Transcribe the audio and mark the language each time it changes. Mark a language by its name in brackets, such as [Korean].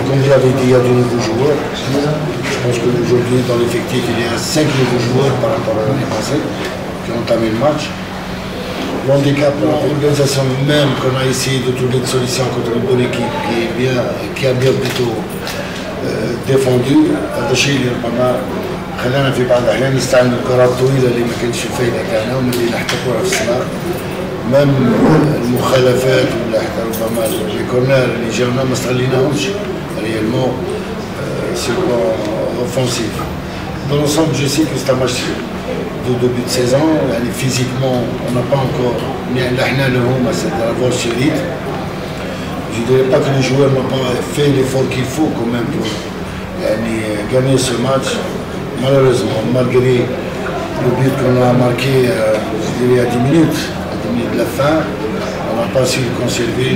[French] Comme vous l'avez dit, il y a de nouveaux joueurs. Je pense qu'aujourd'hui, dans l'effectif, il y a 5 nouveaux joueurs par rapport à l'année passée qui ont entamé le match. L'handicap, l'organisation même qu'on a essayé de trouver une solution contre une bonne équipe qui a bien plutôt défendu. [Arabic] هذا الشيء اللي ربما خلانا في بعض الأحيان نستعمل الكرات الطويلة اللي ما كانتش الفايدة تاعنا واللي نحتكروها في الصغار. مام المخالفات ولا حتى ربما الكورنر اللي جاونا ما استغليناهمش ريالمون سي اوفونسيف. [French] Dans l'ensemble, je sais que c'est un match de début de saison. Physiquement, on n'a pas encore c'est de l'avoir sur rythme. Je ne dirais pas que les joueurs n'ont pas fait l'effort qu'il faut quand même pour gagner ce match. Malheureusement, malgré le but qu'on a marqué, je dirais à 10 minutes de la fin, on n'a pas su le conserver.